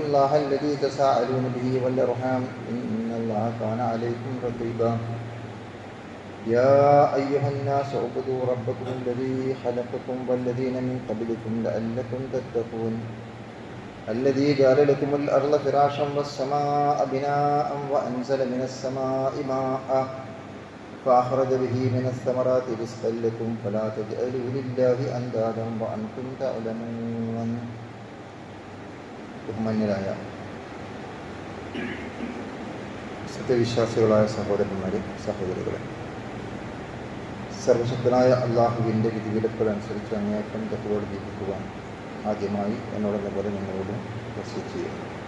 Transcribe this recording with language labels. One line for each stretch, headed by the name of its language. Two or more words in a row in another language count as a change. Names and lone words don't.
Arabic: الله الذي تساءلون به والأرحام إن الله كان عليكم رقيبا يا أيها الناس اعبدوا ربكم الذي خلقكم والذين من قبلكم لعلكم تتقون الذي جعل لكم الأرض فراشا والسماء بناء وأنزل من السماء ماء فأخرج به من الثمرات رزقا لكم فلا تجعلوا لله أندادا وأنتم تعلمون.
Malayalam: ബഹുമാന്യരായ സത്യവിശ്വാസികളായ സഹോദരന്മാരെ സഹോദരികളെ, സർവശക്തനായ അള്ളാഹുവിൻ്റെ വിധിവിലക്കളനുസരിച്ച് അങ്ങേയറ്റം തഖ്വയോടെ ജീവിക്കുവാൻ ആദ്യമായി എന്നോടെന്ന പോലെ നിങ്ങളോട് വസിയത്ത് ചെയ്യുന്നു.